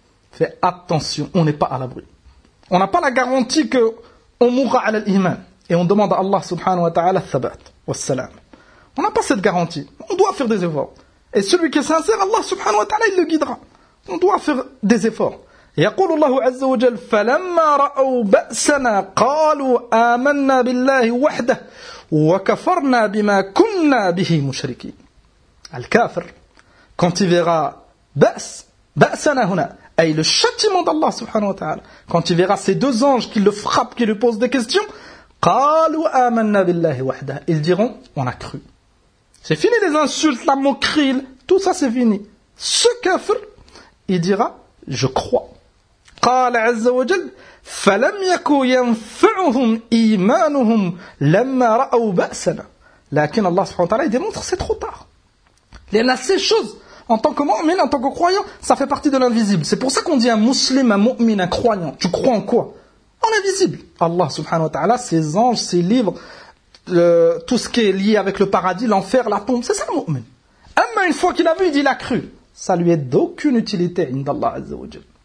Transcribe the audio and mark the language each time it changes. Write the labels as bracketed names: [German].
[French] Fais attention, on n'est pas à l'abri. On n'a pas la garantie qu'on mourra à l'iman. Et on demande à Allah subhanahu wa ta'ala thabat, wassalam. On n'a pas cette garantie. On doit faire des efforts. Et celui qui est sincère, Allah subhanahu wa ta'ala, il le guidera. On doit faire des efforts. [Arabic] يقول الله عز وجل فلما رأوا بأسنا قالوا آمنا بالله وحده وكفرنا بما كنا به مشركين. الكافر [French] quand il verra [Arabic] بأسنا هنا أي [French] le châtiment d'Allah [Arabic] سبحانه وتعالى [French] quand il verra ces deux anges qui le frappent, qui lui posent des questions, [Arabic] قالوا آمنا بالله وحده, [French] ils diront on a cru. C'est fini les insultes, la moquerie, tout ça c'est fini. Ce kafir il dira je crois. [Arabic] قال عز وجل فلم يكن ينفعهم إيمانهم لما رأوا بأسنا. لكن الله سبحانه وتعالى [French] démontre c'est trop tard. Il y en a ces choses En tant que mu'min, en tant que croyant, ça fait partie de l'invisible. C'est pour ça qu'on dit un musulman, un mu'min, un croyant. Tu crois en quoi? En l'invisible. Allah subhanahu wa ta'ala, ses anges, ses livres, tout ce qui est lié avec le paradis, l'enfer, la tombe. C'est ça le mu'min. Amma, une fois qu'il a vu, il a cru. Ça lui est d'aucune utilité, indallah azza wa jal.